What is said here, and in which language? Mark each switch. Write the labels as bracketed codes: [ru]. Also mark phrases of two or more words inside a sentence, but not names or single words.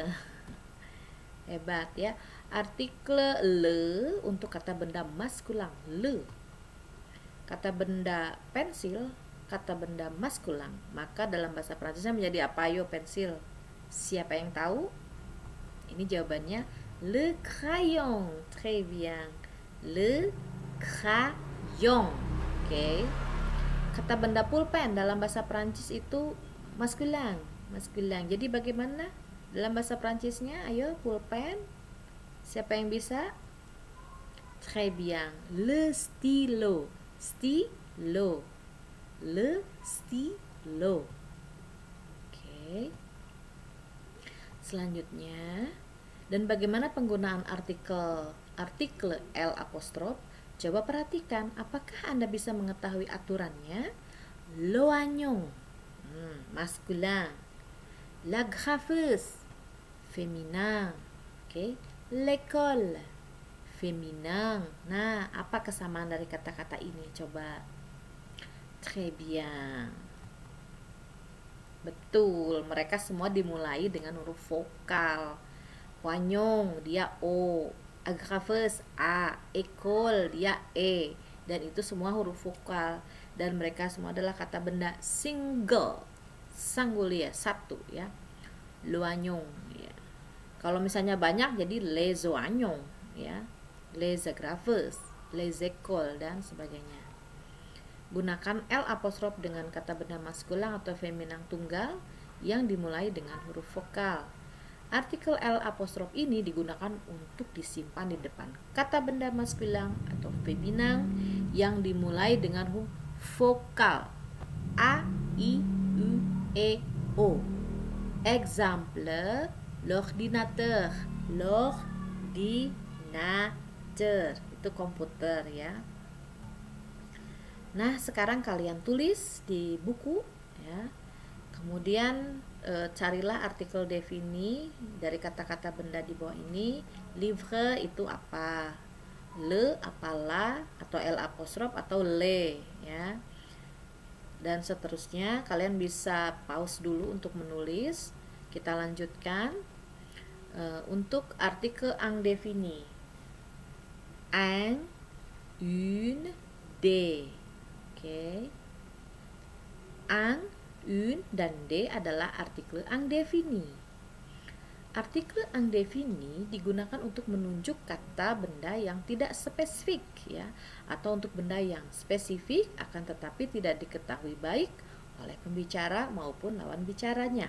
[id] Hebat ya. Artikel le untuk kata benda maskulang, le. Kata benda pensil, kata benda maskulang. Maka dalam bahasa Prancisnya menjadi apa yo pensil? Siapa yang tahu? Ini jawabannya [fr] le crayon. Très bien. Le crayon. [id] Oke. Kata benda pulpen dalam bahasa Prancis itu maskulang. Jadi bagaimana dalam bahasa Prancisnya? Ayo, pulpen. Siapa yang bisa? [fr] Très bien. Le stylo. Le stylo. [id] Oke. Selanjutnya Dan bagaimana penggunaan artikel L apostrof? Coba perhatikan, apakah Anda bisa mengetahui aturannya? Loagnon, maskulin. [fr] La graffeuse, féminin. Oke, l'école, féminin. [id] Nah, apa kesamaan dari kata-kata ini? Coba. [fr] Très bien. [id] Betul, mereka semua dimulai dengan huruf vokal. Wanyong, dia O. Agrafeuse, A. École, dia E. Dan itu semua huruf vokal. Dan mereka semua adalah kata benda single, singulier, satu ya. Loagnon ya. Kalau misalnya banyak jadi [fr] les oignons [id] ya. [fr] Les agrafeuses, les écoles [id] dan sebagainya. Gunakan L apostrof dengan kata benda maskulin atau feminin tunggal yang dimulai dengan huruf vokal. Artikel L apostrof ini digunakan untuk disimpan di depan kata benda maskulin atau feminin yang dimulai dengan huruf vokal. A, I, U, E, O. [fr] Exemple, l'ordinateur. [id] L'ordinateur itu komputer ya. Nah, sekarang kalian tulis di buku ya. Kemudian carilah artikel defini dari kata-kata benda di bawah ini. Livre itu apa? Le, apalah, atau L apostrof atau le ya. Dan seterusnya, kalian bisa pause dulu untuk menulis. Kita lanjutkan untuk artikel indéfini. [fr] Un, une, des. Oke. Un, une, [id] dan des adalah artikel indéfini. Artikel indéfini digunakan untuk menunjuk kata benda yang tidak spesifik ya, atau untuk benda yang spesifik akan tetapi tidak diketahui baik oleh pembicara maupun lawan bicaranya.